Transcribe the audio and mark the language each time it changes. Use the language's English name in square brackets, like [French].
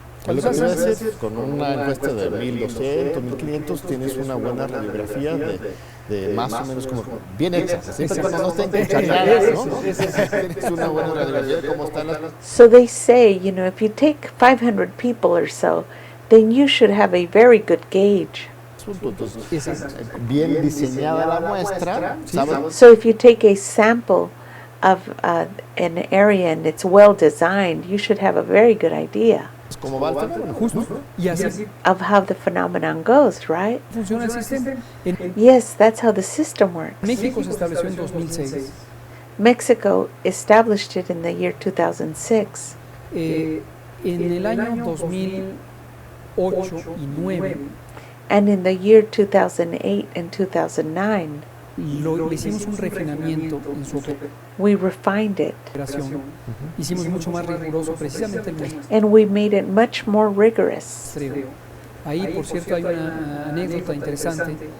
[Spanish] Es lo que te iba a decir, con una encuesta de 1,200, 1,500 tienes una buena radiografía de más o menos como bien hecha, siempre cuando no estén cuchareadas, ¿no? Tienes una buena radiografía de cómo están las... [English] So they say, if you take 500 people or so, then you should have a very good gauge. [Spanish] Entonces, bien diseñada la muestra, ¿sabes? [English] So if you take a sample of an area and it's well designed, you should have a very good idea [Spanish] ¿Cómo va el fenómeno? Justo. Y así [English] of how the phenomenon goes, right? [Spanish] funciona el sistema. En [English] Yes, that's how the system works. [Spanish] México se estableció en 2006. [English] Mexico established it in the year 2006. [Spanish] En el año 2008 y 2009 [English] And in the year 2008 and 2009, [Spanish] le hicimos un refinamiento en su [English] we refined it [Spanish] operación. Hicimos mucho más riguroso precisamente el muestreo. [English] and we made it much more rigorous. [Spanish] Ahí, por cierto, hay una anécdota interesante.